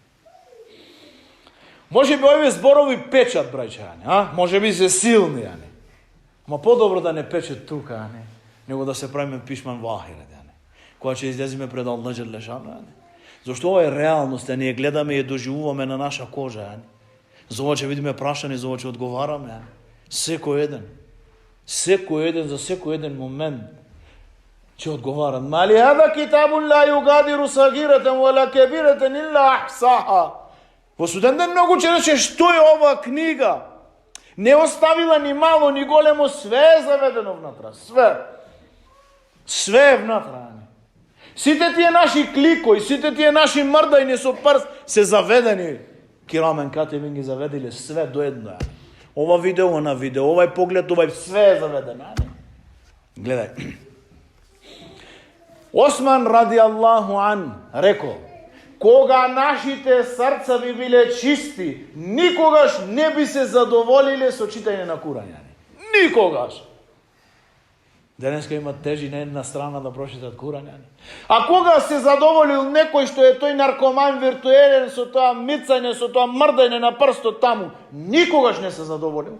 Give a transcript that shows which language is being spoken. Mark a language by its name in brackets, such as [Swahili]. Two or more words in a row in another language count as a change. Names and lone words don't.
[Macedonian] Може би овие зборови печат, браќа, може би се силни, Ма подобро да не печат тука, него да се правиме пишман во ахирет, кога ќе излеземе пред [Arabic] الله جل شأنه, [Macedonian] Зашто ова е реалност, а ние гледаме и ја доживуваме на наша кожа. За ова ќе видиме прашање, за ова ќе одговараме. Секој еден за секој еден момент ќе одговара. [Arabic] مال هذا الكتاب لا يغادر صغيرة ولا كبيرة إلا أحصاها. [Macedonian] Во суден ден многу ќе рече што е ова книга. Не оставила ни мало, ни големо, све е заведено внатра. Све е внатра. Сите тие наши кликои, сите тие наши мрдајни со прст се заведени. [Arabic] كرام كاتبين [Macedonian] ги заведиле све до едно. Ова видео, на видео, овај поглед, овај све е заведено. Гледај. Осман [Arabic] رضي الله عنه [Macedonian] рекол, кога нашите срца би биле чисти, никогаш не би се задоволиле со читање на Куран. Никогаш. Денеска има тежи на една страна да прочитат Куран. А кога се задоволил некој што е тој наркоман виртуелен со тоа мицање, со тоа мрдање на прстот таму, никогаш не се задоволил.